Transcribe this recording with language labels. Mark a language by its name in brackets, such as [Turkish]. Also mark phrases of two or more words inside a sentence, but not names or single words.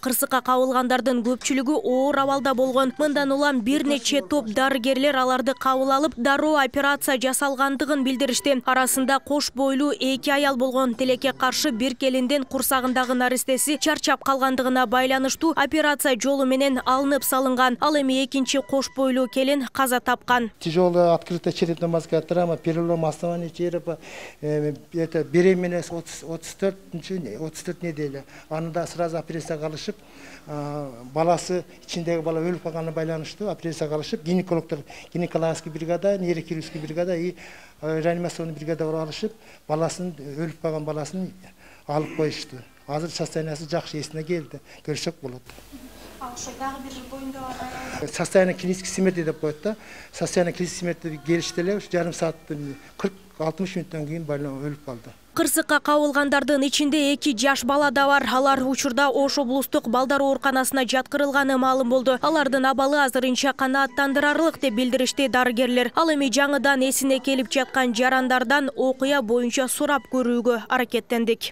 [Kyrgyz] Кырсыкка кабылгандардын көпчүлүгү оор абалда болгон. Мындан улам бир нече топ дарыгерлер аларды кабыл алып, дароо операция жасалгандыгын билдиришти. Арасында кош бойлуу 2 аял болгон. Тилекке каршы бир келиндин курсагындагы наристеси чарчап калгандыгына байланыштуу операция жолу менен алынып салынган. Ал эми экинчи кош бойлуу келин каза тапкан. [Russian] Тяжелая открытая черепно-мозговая травма, перелом основания черепа, это беременность 34 неделя. [Kyrgyz] Анда сразу операция кылышып, баласы ичиндеги бала өлүп калганына байланыштуу операция кылышып, гинекологдор, [Russian] гинекологический бригада, нейрохирургический бригада и реанимационный бригада [Kyrgyz] алышып, баласын өлүп калган баласын алып коюшту. Азыр состояниясы жакшы, эсине келди. Көрсөк болот. [Russian] Состояние клинической смерти [Kyrgyz] деп коет да. [Russian] Состояние клинической смерти [Kyrgyz] келишти эле, жарым саат 40-60 мүнөттөн кийин өлүп калды. Кырсыкка кабылгандардын ичинде 2 жаш бала да бар. Алар учурда Ош облустук балдар ооруканасына жаткырылганы маалым болду. Алардын абалы азырынча канааттандырарлык деп билдиришти дарыгерлер. Ал эми жаңыдан эсине келип жаткан жарандардан окуя боюнча сурап көрүүгө аракеттендик.